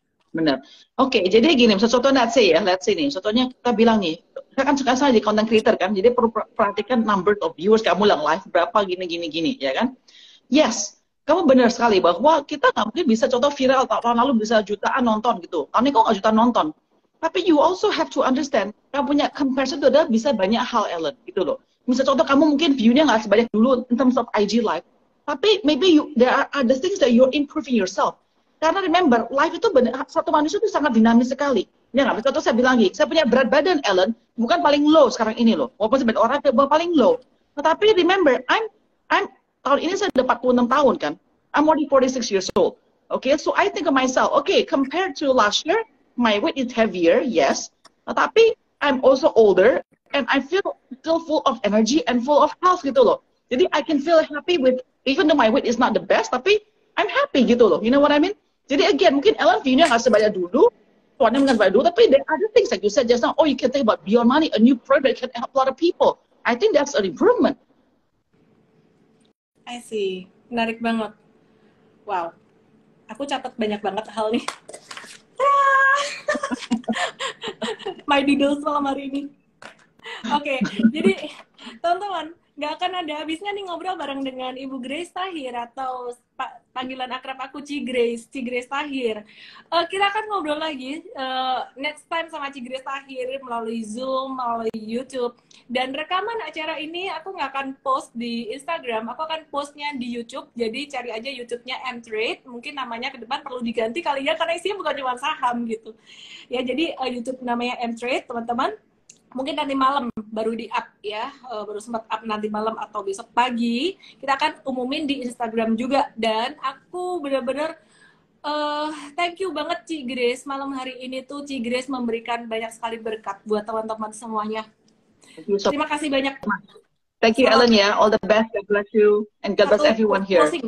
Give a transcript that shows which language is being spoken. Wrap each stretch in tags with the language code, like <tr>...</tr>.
<id>Benar. Oke, jadi gini, contohnya let's say nih, contohnya kita bilang nih, kita kan suka saja di content creator kan, jadi perlu perhatikan number of viewers kamu yang live berapa gini, ya kan? Yes, kamu benar sekali bahwa kita nggak mungkin bisa contoh viral tahun lalu bisa jutaan nonton gitu, tahun ini kok nggak jutaan nonton. Tapi</id> <en>you also have to understand,</en> <id>kamu punya comparison itu adalah bisa banyak hal Ellen gitu loh. Misal contoh kamu mungkin view-nya nggak sebanyak dulu</id> <en>in terms of IG live, tapi maybe there are other things that you're improving yourself.</en> <id>Karena remember, life itu satu manusia itu sangat dinamis sekali. Ya nggak? Contoh saya bilang lagi, saya punya berat badan, Ellen, bukan paling low sekarang ini loh. Walaupun sebagian orang paling low. Tetapi remember, tahun ini saya udah 46 tahun kan.</id> <en>I'm already 46 years old. Okay, so I think of myself, okay, compared to last year, my weight is heavier, yes. Tetapi I'm also older, and I feel still full of energy and full of health</en> <id>gitu loh.</id> <en>Jadi I can feel happy with, even though my weight is not the best, tapi I'm happy</en> <id>gitu loh.</id> <en>You know what I mean?</en> <id>Jadi again, mungkin Ellen view-nya nggak sebanyak dulu, tuannya nggak sebanyak dulu, tapi</id> <en>there are other things like you said just now. Oh, you can think about Beyond Money, a new product that can help a lot of people. I think that's an improvement. I see.</en> <id>Menarik banget. Wow. Aku catat banyak banget hal nih.</id> <en>My doodles</en> <id>malam hari ini. Oke, jadi teman-teman, nggak akan ada habisnya nih ngobrol bareng dengan Ibu Grace Tahir atau panggilan akrab aku Ci Grace Tahir. Kita akan ngobrol lagi</id> <en>next time</en> <id>sama Ci Grace Tahir melalui Zoom, melalui YouTube. Dan rekaman acara ini aku nggak akan post di Instagram, aku akan postnya di YouTube. Jadi cari aja YouTube-nya M-Trade. Mungkin namanya ke depan perlu diganti kali ya, karena isinya bukan cuma saham gitu. Ya, jadi YouTube namanya M-Trade, teman-teman. Mungkin nanti malam baru di up ya, baru sempat up nanti malam atau besok pagi. Kita akan umumin di Instagram juga. Dan aku benar-benar thank you banget Ci Grace. Malam hari ini tuh Ci Grace memberikan banyak sekali berkat buat teman-teman semuanya. Terima kasih banyak.</id> <en>Thank you Ellen ya, all the best, God bless you, and God bless everyone here.</en>